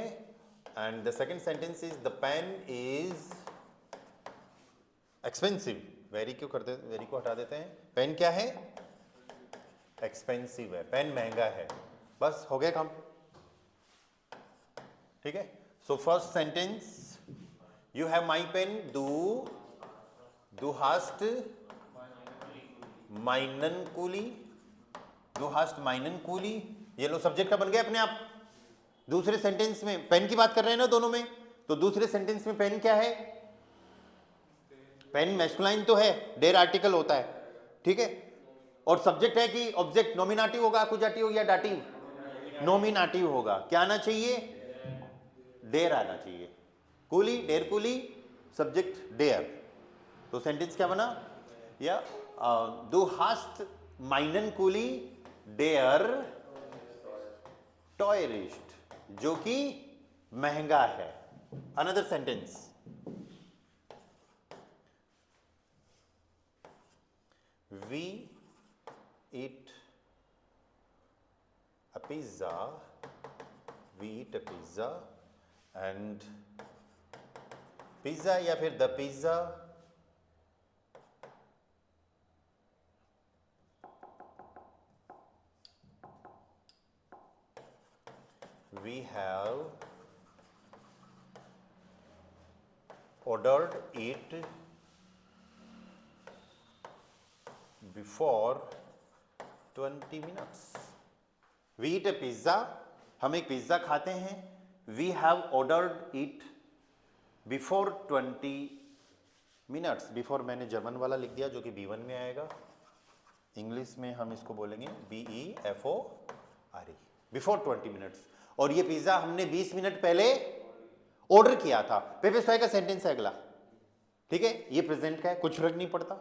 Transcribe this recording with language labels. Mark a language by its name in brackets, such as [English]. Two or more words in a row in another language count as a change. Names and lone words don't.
[English] And the second sentence is the pen is expensive. [Hindi] वेरी क्यों करते, वेरी को हटा देते हैं। पेन क्या है? एक्सपेंसिव है, पेन महंगा है। बस हो गया काम। ठीक है, [English] so first sentence, you have my pen, [German] du hast meinen Kuli, du hast meinen Kuli, [Hindi] ये लो सब्जेक्ट का बन गया अपने आप। दूसरे सेंटेंस में पेन की बात कर रहे हैं ना दोनों में, तो दूसरे सेंटेंस में पेन क्या है? पेन मैस्कुलाइन तो है, डेर आर्टिकल होता है। ठीक है, और सब्जेक्ट है कि ऑब्जेक्ट? नॉमिनेटिव होगा, अकुजाटिव या डाटिव? नॉमिनेटिव होगा। क्या आना चाहिए? डेर आना चाहिए। [German] Kuli, der Kuli, सब्जेक्ट डेयर। [Hindi] तो सेंटेंस क्या बना? या [German] du hast meinen Kuli der teuerst, [Hindi] जो कि महंगा है। [English] Another sentence, we eat a pizza, we eat a pizza, and पिज्जा [Hindi] या फिर [English] द पिज्जा, we have ordered it before 20 minutes. We eat a pizza, [Hindi] हम एक पिज्जा खाते हैं। [English] We have ordered it before 20 minutes. [Hindi] बिफोर मैंने जर्मन वाला लिख दिया जो कि B1 में आएगा। इंग्लिश में हम इसको बोलेंगे BEFORE, [English] before 20 minutes. [Hindi] और ये पिज्जा हमने 20 मिनट पहले ऑर्डर किया था। पेपे सोए का सेंटेंस है अगला। ठीक है, ये प्रेजेंट का है, कुछ फर्क नहीं पड़ता।